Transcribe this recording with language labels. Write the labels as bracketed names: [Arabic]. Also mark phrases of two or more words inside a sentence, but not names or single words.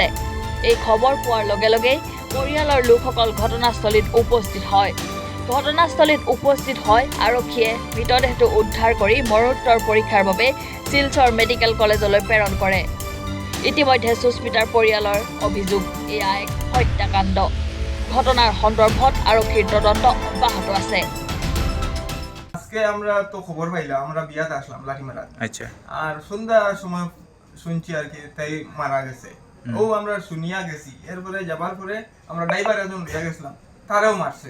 [Assamese] এই খবৰ পোৱাৰ লগে লগেই পৰিয়ালৰ লোকসকল ঘটনাস্থলীত উপস্থিত হয়। ঘটনাস্থলীত উপস্থিত হয় আৰক্ষীয়ে মৃতদেহটো উদ্ধাৰ কৰি মৰণোত্তৰ পৰীক্ষাৰ বাবে শিলচৰ মেডিকেল কলেজলৈ প্ৰেৰণ কৰে। ইতিমধ্যে সুস্মিতাৰ পৰিয়ালৰ অভিযোগ, এয়া এক হত্যাকাণ্ড। ঘটনার সন্দর্ভত আরক্ষীর তদন্ত অব্যাহত আছে। [Bangla] আজকে আমরা তো খবর পাইলাম, আমরা বিয়াতে আসলাম লাঠিমারা। আচ্ছা। আর সন্ধ্যার সময় শুনছি আর কি তাই মারা গেছে। ও আমরা শুনিয়া গেছি। এরপরে যাবার পরে আমরা ড্রাইভার একজন লইয়া গেছিলাম, তারাও মারছে।